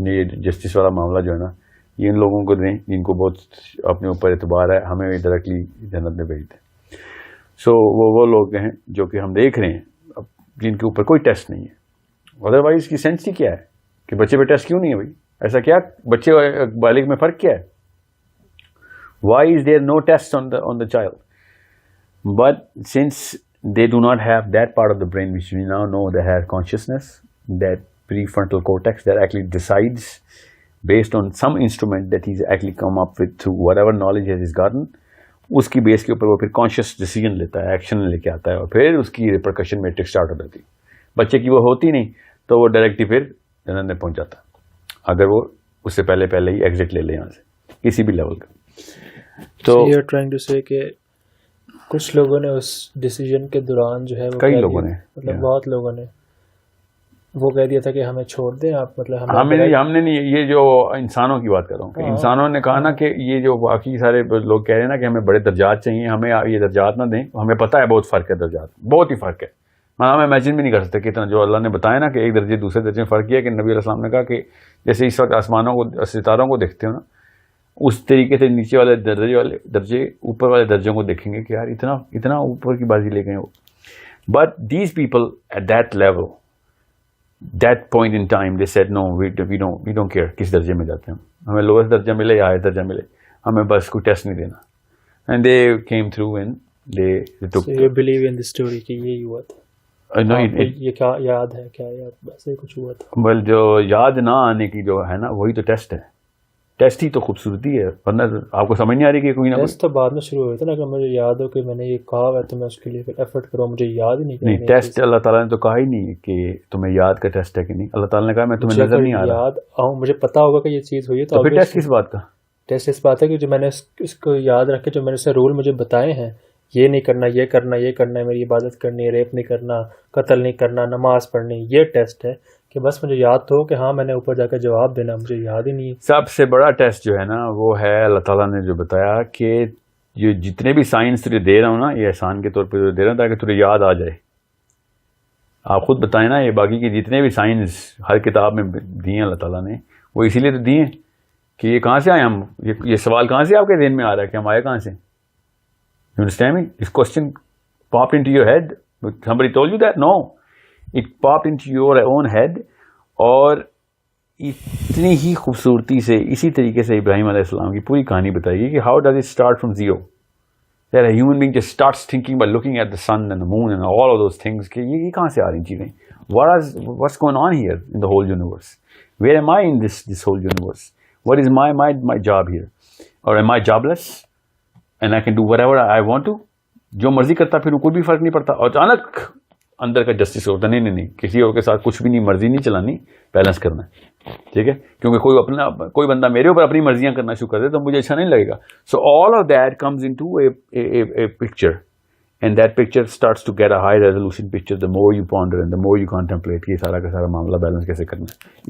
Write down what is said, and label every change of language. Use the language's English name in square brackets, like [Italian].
[Urdu] یہ جسٹس والا معاملہ جو ہے نا, یہ ان لوگوں کو دیں جن کو بہت اپنے اوپر اعتبار ہے, ہمیں ڈائریکٹلی جنت میں بھیج دیں. سو وہ لوگ ہیں جو کہ ہم دیکھ رہے ہیں جن کے اوپر کوئی ٹیسٹ نہیں ہے. ادروائز کی سینس ہی کیا ہے کہ بچے پہ ٹیسٹ کیوں نہیں ہے بھائی, ایسا کیا بچے بالغ میں فرق کیا ہے. [English] why is there no test on the child, but since they do not have that part of the brain which we now know they have consciousness, that prefrontal cortex that actually decides based on some instrument that he's actually come up with through whatever knowledge he has gotten, [Urdu] اس کی بیس کے اوپر وہ پھر conscious decision لیتا ہے, action لے کے آتا ہے, اور پھر اس کی ریپرکشن میٹرک اسٹارٹ ہو جاتی. بچے کی وہ ہوتی نہیں تو وہ ڈائریکٹلی پھر جنت میں پہنچ جاتا اگر وہ اس سے پہلے ہی ایگزٹ لے لے یہاں سے کسی بھی لیول کا. تو [English] you are trying to say [Urdu] کہ کچھ لوگوں نے اس ڈیسیژن کے دوران جو ہے کئی لوگوں نے مطلب بہت لوگوں نے وہ کہہ دیا تھا کہ ہمیں چھوڑ دیں آپ, مطلب ہم نے نہیں, یہ جو انسانوں کی بات کر رہا ہوں کہ انسانوں نے کہا نا کہ یہ جو باقی سارے لوگ کہہ رہے ہیں نا کہ ہمیں بڑے درجات چاہیے, ہمیں یہ درجات نہ دیں, ہمیں پتہ ہے بہت فرق ہے درجات, بہت ہی فرق ہے. ہم امیجن بھی نہیں کر سکتے کتنا جو اللہ نے بتایا نا کہ ایک درجے دوسرے درجے میں فرق ہے, کہ نبی علیہ السلام نے کہا کہ جیسے اس وقت آسمانوں کو ستاروں کو دیکھتے ہو نا, اس طریقے سے نیچے والے درجے اوپر والے درجوں کو دیکھیں گے کہ یار اتنا اوپر کی بازی لے گئے وہ. [English] but these people at that level, that point in time they said no we don't care [Urdu] کس درجے میں جاتے ہیں, ہمیں لوئسٹ درجہ ملے یا ہائر درجہ ملے, ہمیں بس کوئی ٹیسٹ نہیں دینا. [English] And they came through and they took. So you believe in this story [Urdu] کہ یہی ہوا تھا؟ یہ کیا یاد ہے, کیا یاد ایسے کچھ ہوا تھا؟ بل جو یاد نہ آنے کی جو ہے نا وہی تو ٹیسٹ ہے. ٹیسٹ ہی تو خوبصورتی ہے, ورنہ آپ کو سمجھ نہیں آ رہی کہ کوئی نہ ٹیسٹ تو بعد میں شروع ہوئے تھا نا, کہ مجھے یاد ہو کہ میں نے یہ کہا ہے تو میں اس کے لیے پھر ایفرٹ کروں, مجھے یاد ہی نہیں. ٹیسٹ اللہ تعالیٰ نے تو کہا ہی نہیں کہ تمہیں یاد کا ٹیسٹ ہے کہ نہیں, اللہ تعالیٰ نے کہا میں تمہیں نظر نہیں آ رہا, یاد آؤں مجھے پتا ہوگا کہ یہ چیز ہوئی ہے تو پھر ٹیسٹ کس بات کا؟ ٹیسٹ اس بات ہے کہ جو میں نے اس کو یاد رکھے, جو میں نے رول مجھے بتائے ہیں, یہ نہیں کرنا, یہ کرنا, یہ کرنا ہے, میری عبادت کرنی ہے, ریپ نہیں کرنا, قتل نہیں کرنا, نماز پڑھنی, یہ ٹیسٹ ہے کہ بس مجھے یاد تو ہو کہ ہاں میں نے اوپر جا کے جواب دینا, مجھے یاد ہی نہیں ہے. سب سے بڑا ٹیسٹ جو ہے نا وہ ہے اللہ تعالیٰ نے جو بتایا کہ یہ جتنے بھی سائنس تجھے دے رہا ہوں نا, یہ احسان کے طور پہ دے رہا ہوں تاکہ تجھے یاد آ جائے. آپ خود بتائیں نا, یہ باقی کے جتنے بھی سائنس ہر کتاب میں دیے ہیں اللہ تعالیٰ نے, وہ اسی لیے تو دیے کہ یہ کہاں سے آئے ہم, یہ سوال کہاں سے آپ کے ذہن میں آ رہا ہے کہ ہم آئے کہاں سے؟ [English] You understand me? This question popped into your head. Somebody told you that? No. It popped into your own head. [Urdu] اور اتنی ہی خوبصورتی سے اسی طریقے سے ابراہیم علیہ السلام کی پوری کہانی بتائی گئی کہ [English] how does it start from zero? That a human being just starts thinking by looking at the sun and the moon and all of those things [Urdu] کہ یہ کہاں سے آ رہی چیزیں, [English] what's going on here in the whole universe? Where am I in this whole universe? What is my job here? Or am I jobless? And I can do whatever I want to. [Urdu] جو مرضی کرتا پھر کوئی بھی فرق نہیں پڑتا. اور اچانک اندر کا جسٹس ہوتا نہیں, کسی اور کے ساتھ کچھ بھی نہیں, مرضی نہیں چلانی, بیلنس کرنا ہے, ٹھیک ہے, کیونکہ کوئی بندہ میرے اوپر اپنی مرضیاں کرنا شروع کر دے تو مجھے اچھا نہیں لگے گا. [English] so all of that comes into a picture, and that picture starts to get a high resolution picture the more you ponder and the more you contemplate [Urdu] کہ سارا کا سارا معاملہ بیلنس کیسے کرنا ہے.